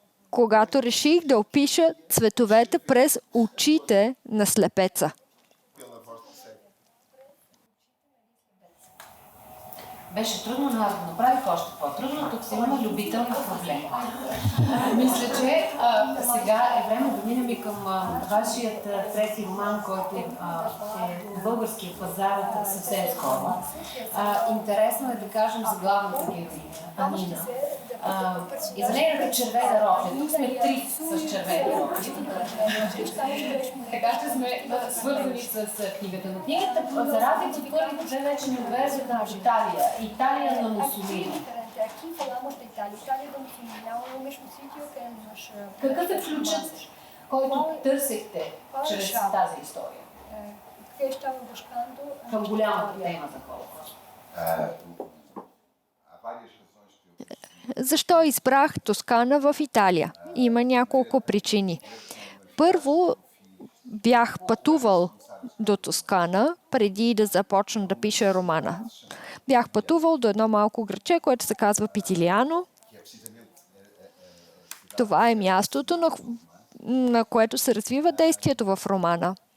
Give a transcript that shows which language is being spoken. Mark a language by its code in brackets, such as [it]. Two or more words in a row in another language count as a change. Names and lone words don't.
[bg] когато реших да опиша цветовете през очите на слепеца. [pt] pela voz do cego. [bg] Беше трудно, но аз го направих още по-трудно. Тук си имаме любителни проблеми. Мисля, че сега е време да минем и към вашият трети роман, който е на българския пазар съвсем скоро. Интересно е да кажем за главната героиня, Анина. И за нейната червена рокля. Тук сме три с червени рокли. Така ще сме свързани с книгата. Но книгата, за разлика от първите две, вече ни отвежда в Италия. Италия на Мусолини. [pt] Aqui falamos da Itália. Itália da Mussolini, é o mesmo sítio que nós... [bg] Какъв е ключът, който търсихте чрез тази история? [pt] Porque estava buscando... [bg] Към голямата тема за Холокост. [pt] Há várias razões que eu [bg] Защо избрах Тоскана в Италия? Има няколко причини. Първо, бях пътувал до Тоскана, преди да започна да пиша романа. Бях пътувал до едно малко градче, което се казва Питилиано. Това е мястото, на което се развива действието в романа.